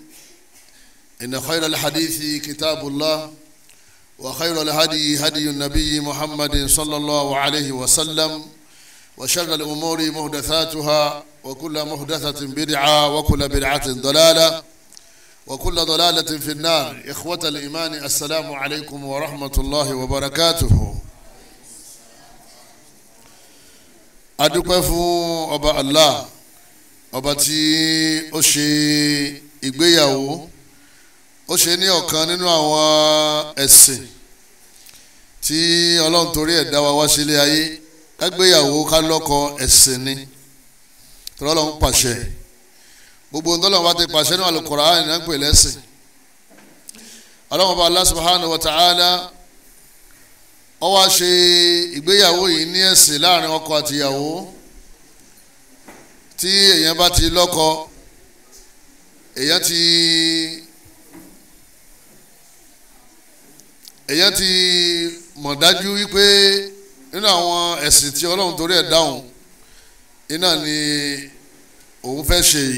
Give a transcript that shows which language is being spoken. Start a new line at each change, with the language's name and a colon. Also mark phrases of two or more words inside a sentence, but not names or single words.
Arabic: إن خير الحديث كتاب الله، وخير الهدي هدي النبي محمد صلى الله عليه وسلم، وشر الأمور محدثاتها، وكل محدثة بدعة، وكل بدعة ضلالة، وكل ضلالة في النار. إخوة الإيمان، السلام عليكم ورحمة الله وبركاته.
Yoruba: adúpẹ́ fún ọba Allah, ọba tí ó ṣe ìgbéyàwó, ó ṣe ní ọ̀kan nínú àwọn ẹ̀sìn tí Ọlọ́run torí ẹ̀ dá wa wá sílé ayé. Kágbéyàwó ká lọ́kọ ẹ̀sìn ni, torí Ọlọ́run pàṣẹ. Gbogbo ohun tọ́lọ́run bá ti pàṣẹ ní Al-Qur'an ní à ń pè lẹ́sìn. Ọlọ́run ọba Allah
Arabic: سبحانه وتعالى
Yoruba: ó wá ṣe ìgbéyàwó yìí ní ẹ̀sìn láàrin ọkọ àti ìyàwó. Tí èèyàn bá ti lọ́kọ, èèyàn ti mọ̀ dájú wípé nínú àwọn ẹ̀sìn tí Ọlọ́run torí ẹ̀ dáhùn iná ni òun fẹ́ ṣe yìí.